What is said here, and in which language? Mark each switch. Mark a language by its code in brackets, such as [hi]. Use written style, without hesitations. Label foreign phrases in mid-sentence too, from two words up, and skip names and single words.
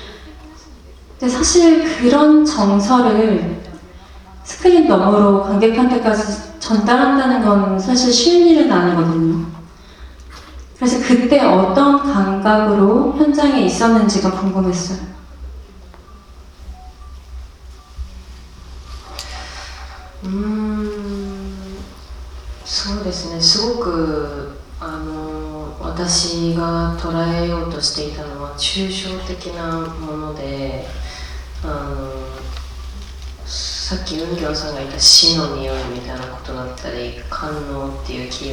[ko] 근데 사실 그런 정서를 스크린 너머로 관객한테까지 전달한다는 건 사실 쉬운 일은 아니거든요. 그래서 그때 어떤 감각으로 현장에 있었는지가 궁금했어요. [ja] そうですね、すごく私が捉えようとしていたのは抽象的なもので、さっきウンギョンさんが言った死の匂いみたいなことだったり、官能っていうキー